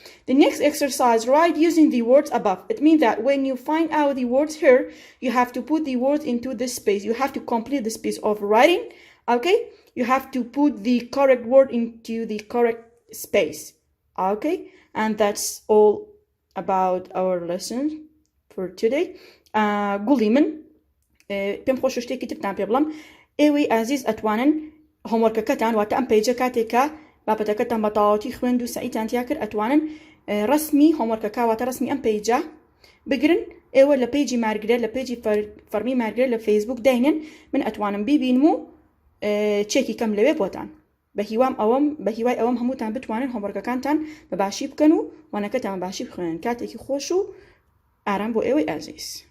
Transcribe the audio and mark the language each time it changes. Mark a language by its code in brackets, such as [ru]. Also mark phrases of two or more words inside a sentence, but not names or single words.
[en] The next exercise, write using the words above. It means that when you find out the words here, you have to put the words into this space. You have to complete the space of writing, okay? you have to put the correct word into the correct space. Okay, and that's all about our lesson for today. [ckb] قولي من پێم خۆش شتێکی ترتان پێ بڵم ئێوەی ئازیز ئەتوانن هۆموەرکەکەتان واتە ئەم پێیجە کاتێکە بابەتەکەتان بە تەواوەتی خوێند و سەعیتان تیا کرد ئەتوانن ڕسمی هۆموەرکەکە واتە ڕسمی ئەم پێیجە بگرن ئێوە لە پێیجی مارگرێت لە پێیجی فەرمی مارگرێت لە فەیسبوک داینن من ئەتوانم بیبینم و چێکی کەم لەوێ بۆتان بە هیوای ئەوەم هەمووتان بتوانن هۆموەرکەکانتان بەباشی بکەن و وانەکەتان باشی بخوێنن کاتێکی خۆش و ئارام بۆ ئێوەی ئازیز